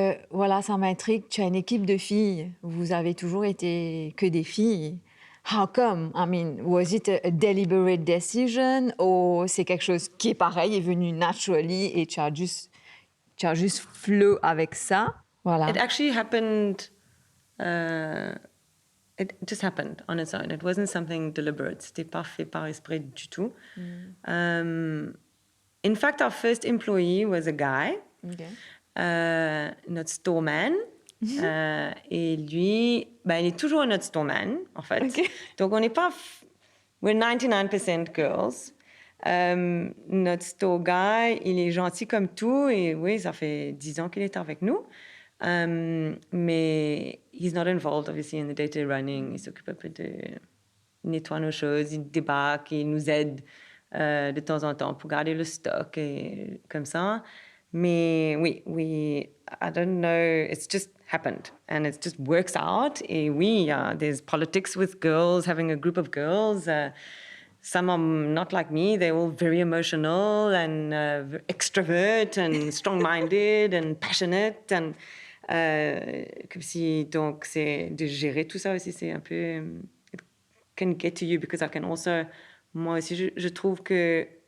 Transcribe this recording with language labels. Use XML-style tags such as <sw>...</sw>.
<fr>Voilà, ça m'intrigue. Tu as une équipe de filles. Vous avez toujours été que des filles.</fr> <en>How come? I mean, was it a deliberate decision</en> <fr>ou c'est quelque chose qui est pareil, est venu naturally et tu as juste flow avec ça? Voilà.</fr> <en>It actually happened. It just happened on its own. It wasn't something deliberate.</en> <fr>C'était pas fait par esprit du tout.</fr> <en>In fact, our first employee was a guy.</en> <fr>Okay. Notre storeman. Et lui, il est toujours notre storeman, en fait. Okay. Donc, on n'est pas...</fr> <en>We're 99% girls.</en> <fr>Notre store guy, il est gentil comme tout. Et oui, ça fait 10 ans qu'il est avec nous. Mais</fr> <en>he's not involved, obviously, in the day-to-day running.</en> <fr>Il s'occupe un peu de nettoyer nos choses. Il débarque, il nous aide de temps en temps pour garder le stock et comme ça. Mais oui,</fr> <en>I don't know, it's just happened and it just works out.</en> <fr>Et oui,</fr> <en>there's politics with girls, having a group of girls. Some are not like me, they're all very emotional and extrovert and strong-minded and passionate.</en> <fr>And, comme si, donc, c'est de gérer tout ça aussi, c'est un peu...</fr> <en>It can get to you because I can also...</en> <fr>Moi aussi, je trouve que...</fr>